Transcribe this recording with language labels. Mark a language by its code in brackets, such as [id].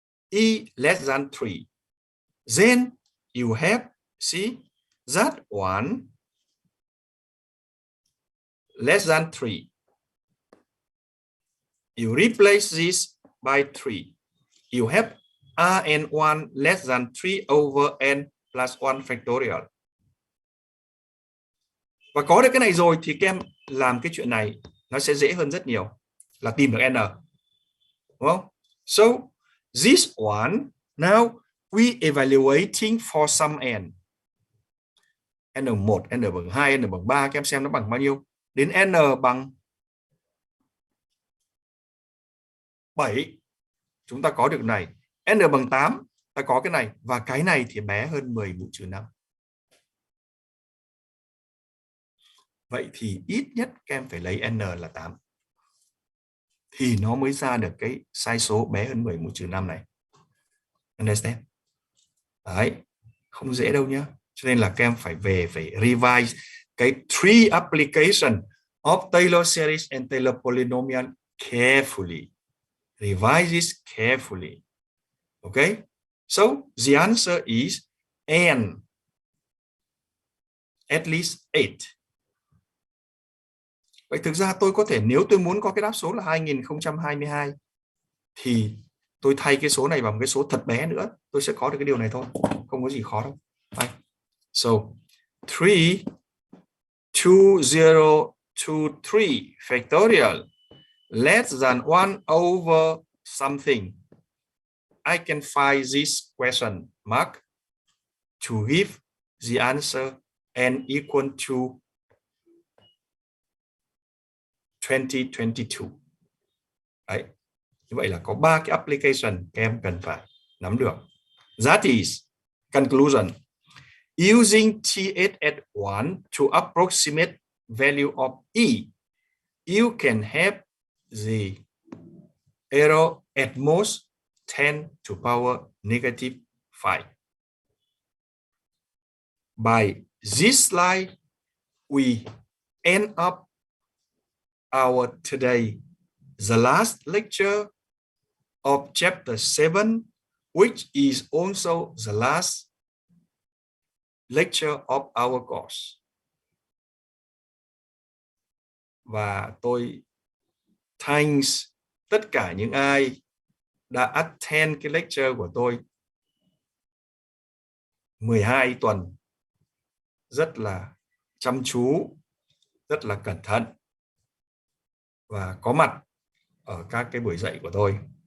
[en] E less than 3. Then you have, see, that one less than 3. You replace this by 3. You have Rn1 less than 3 over n plus 1 factorial. [vi] Và có được cái này rồi thì các em làm cái chuyện này nó sẽ dễ hơn rất nhiều, là tìm được n, đúng không? [en] So this one, now we evaluating for some n. [vi] N1, N bằng 2, N bằng 3, các em xem nó bằng bao nhiêu? Đến N bằng 7, chúng ta có được này. N bằng 8, ta có cái này. Và cái này thì bé hơn 10 mũ trừ 5. Vậy thì ít nhất các em phải lấy N là 8. Thì nó mới ra được cái sai số bé hơn 10 mũ trừ 5 này. [en] Understand? [vi] Đấy, không dễ đâu nhá. Cho nên là các em phải revise cái [en] three application of Taylor series and Taylor polynomial carefully. Revise this carefully. Okay? So the answer is n at least 8. [vi] Vậy thực ra tôi có thể, nếu tôi muốn có cái đáp số là 2022 thì tôi thay cái số này bằng cái số thật bé nữa, tôi sẽ có được cái điều này thôi, không có gì khó đâu. Đây. [en] So 32023 factorial less than 1 over something. I can find this question mark to give the answer n equal to 2022. [vi] Đấy. Như vậy là có 3 cái application các em cần phải nắm được. [en] That is conclusion. Using TSS1 to approximate value of E, you can have the error at most 10 to power negative 5. By this slide, we end up our today, the last lecture of chapter 7, which is also the last lecture of our course. [vi] Và tôi thanks tất cả những ai đã attend cái lecture của tôi 12 tuần, rất là chăm chú, rất là cẩn thận và có mặt ở các cái buổi dạy của tôi.